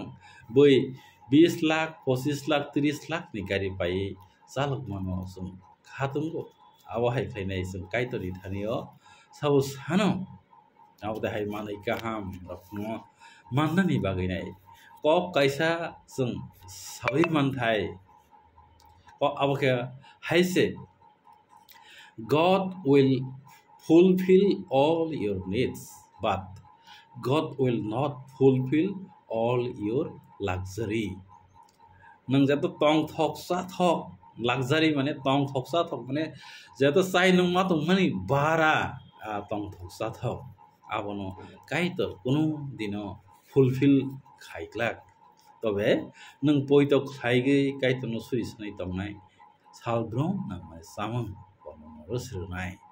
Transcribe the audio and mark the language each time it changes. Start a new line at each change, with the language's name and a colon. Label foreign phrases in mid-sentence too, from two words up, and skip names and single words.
Bodo: बै 20 लाख 25 लाख 30 लाख नि गाड़ी बाय जालक मानो जों खातुमगो आव हाय खायनाय जों काइतरि थानियो साबो सानो आव दाहाय मानै गाहाम रखनो माननानि बागैनाय कक कायसा जों सावै मानथाय आवके हायसे
English: God will fulfill all your needs, but God will not fulfill all your luxury.
Bodo: नों जातो तंग थकसा थक luxury माने तंग थकसा थक माने जातो साइ नों मा तंग माने बारा तंग थकसा थक आबनो काइतो कुनु दिनो फुलफिल खाइक्लाक तबे नों पयतो खाइगै काइतो न सुइसनै तंनाय सालब्रम नामाय सामं रुसरुनाय